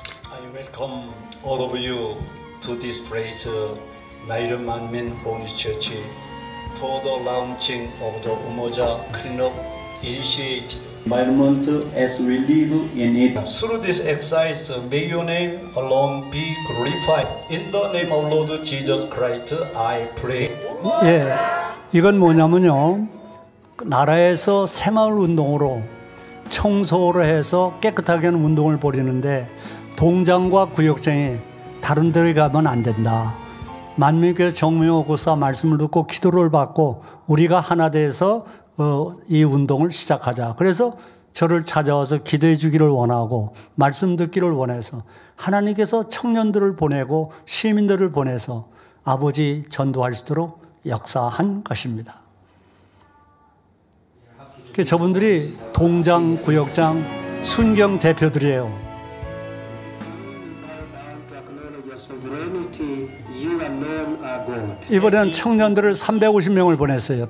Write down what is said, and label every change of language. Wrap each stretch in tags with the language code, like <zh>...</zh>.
<en>I welcome all of you to this place, Naira Manmin Holy Church, for the launching of the Umoja Cleanup Initiative. Environment as we live in it. Through this exercise, may your name alone be glorified. In the name of Lord Jesus Christ, I pray.</en> <ko>예, 이건 뭐냐면요, 나라에서 새마을 운동으로 청소를 해서 깨끗하게 하는 운동을 벌이는데 동장과 구역장이 다른 데를 가면 안 된다. 만민교회 정명호 교사 말씀을 듣고 기도를 받고 우리가 하나 돼서 이 운동을 시작하자. 그래서 저를 찾아와서 기도해 주기를 원하고 말씀 듣기를 원해서 하나님께서 청년들을 보내고 시민들을 보내서 아버지 전도할 수 있도록 역사한 것입니다. 저분들이 동장, 구역장, 순경 대표들이에요.</ko> <en>Sovereignty, you alone are God.</en> <ko>이번엔 청년들을 350명을 보냈어요.</ko>